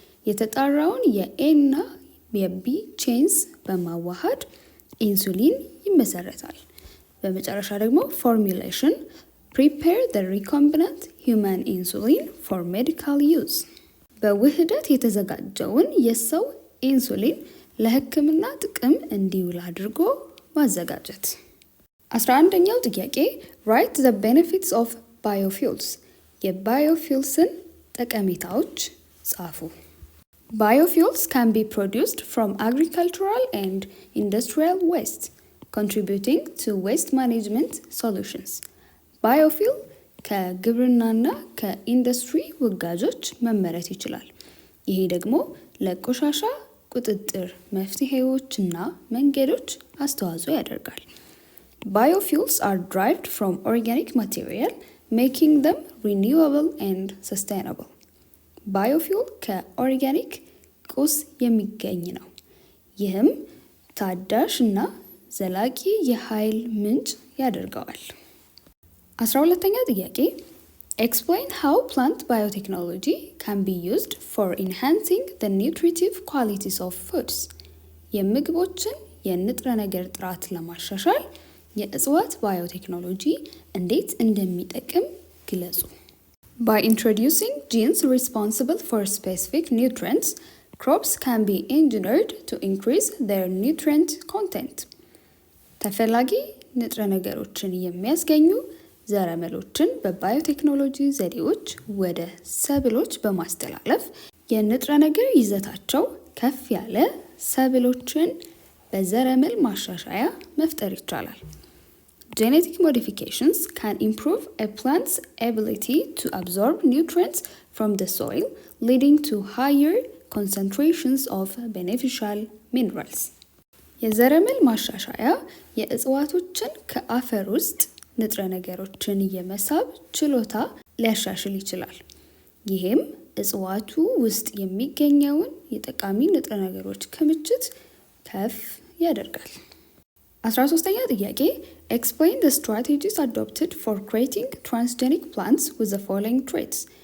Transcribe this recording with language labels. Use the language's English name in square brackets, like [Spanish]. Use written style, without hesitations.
[Amharic] የተጣራውን የኤ እና የቢ ቼንስ በማዋሃድ ኢንሱሊን ይመሰረታል። በመጨረሻ ደግሞ ፎርሙሌሽን [English] prepare the recombinant human insulin for medical use. [Amharic] በውህደት የተዘጋጀውን የሰው ኢንሱሊን ለሕክምና ጥቅም እንዲውል አድርጎ ማዘጋጀት። 11ኛው ጥያቄ [English] write the benefits of biofuels. [Amharic] የባዮፊውልስን ጠቀሜታዎች ጻፉ። [English] Biofuels can be produced from agricultural and industrial waste, contributing to waste management solutions. [Amharic] ባዮፊል ከግብርናና ከኢንዱስትሪ ውጋጆች መመረት ይችላል። ይሄ ደግሞ ለቆሻሻ ቁጥጥር መፍትሄዎችና መንገዶች አስተዋጽኦ ያደርጋል። [English] Biofuels are derived from organic material, making them renewable and sustainable. [Amharic] ባዮፊል ከኦርጋኒክ ቁስ የሚገኝ ነው። ይህም ታዳሽ እና ዘላቂ የኃይል ምንጭ ያደርገዋል። 12ኛ ጥያቄ [English] Explain how plant biotechnology can be used for enhancing the nutritive qualities of foods. [Amharic] የምግቦችን የንጥረ ነገር ጥራት ለማሻሻል የእጽዋት ባዮቴክኖሎጂ እንዴት እንደሚጠቅም ግለጹ። [English] By introducing genes responsible for specific nutrients, crops can be engineered to increase their nutrient content. [Amharic] ተፈላጊ ንጥረ ነገሮችን የሚያስገኙ ዘረመሎችን በባዮቴክኖሎጂ ዘዴዎች ወደ ሰብሎች በማስተላለፍ የንጥረ ነገር ይዘታቸው ከፍ ያለ ሰብሎችን በዘረመል ማሻሻያ መፍጠር ይቻላል። [English] Genetic modifications can improve a plant's ability to absorb nutrients from the soil, leading to higher concentrations of beneficial minerals. [Amharic] የዘረመል ማሻሻያ የእጽዋቶችን ከአፈር ውስጥ ንጥረ ነገሮችን የመሳብ ችሎታ ሊያሻሽል ይችላል። ይህም እጽዋቱ ውስጥ የሚገኘውን የጠቃሚ ንጥረ ነገሮች ክምችት ከፍ ያደርጋል። 13ኛ ጥያቄ [English] Explain the strategies adopted for creating transgenic plants with the following traits.